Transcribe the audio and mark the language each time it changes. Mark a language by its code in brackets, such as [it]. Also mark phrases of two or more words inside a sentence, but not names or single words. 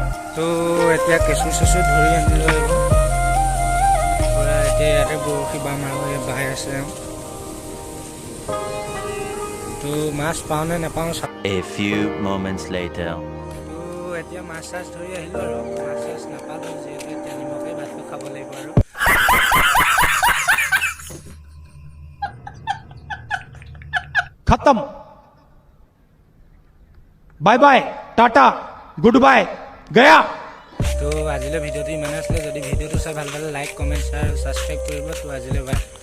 [as] তো এতিয়া কেঁচু চেঁচু ধৰি আনি লৈ আহিব। এতিয়া ইয়াতে বৰশী বাম আৰু এই বাই আছে। তো মাছ পাওঁ নে নাপাওঁ। [en] A few moments later. [as] তো এতিয়া মাছ চাছ ধৰি আহিলোঁ আৰু মাছ চাছ নাপালোঁ, যিহেতু এতিয়া নিমখে ভাতটো খাব লাগিব আৰু। [hi] खत्म [en] bye bye tata good bye [hi] गया। [as] তো আজিলৈ ভিডিঅ'টো ইমানে আছিলে। যদি ভিডিঅ'টো চাই ভাল পালে [en] like comment share [as] আৰু ছাবস্ক্ৰাইব কৰিব। তো আজিলৈ বাই।